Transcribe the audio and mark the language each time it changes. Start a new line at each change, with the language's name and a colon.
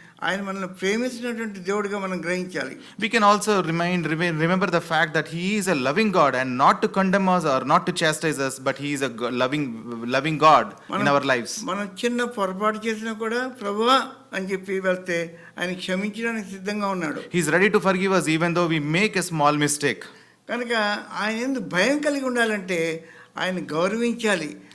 Telugu: ఆయన మనల్ని ప్రేమించినటువంటి దేవుడిగా మనం గ్రహించాలి.
English: We can also remember the fact that He is a loving God and not to condemn us or not to chastise us, but He is a loving God in our lives.
Telugu: మనం చిన్న పొరపాటు చేసినా కూడా ప్రభువా అని చెప్పి వెళ్తే ఆయన క్షమించడానికి సిద్ధంగా ఉన్నాడు.
English: He is ready to forgive us even though we make a small mistake.
Telugu: కనుక ఆయన యందు భయం కలిగి ఉండాలంటే ఆయన గౌరవించాలి.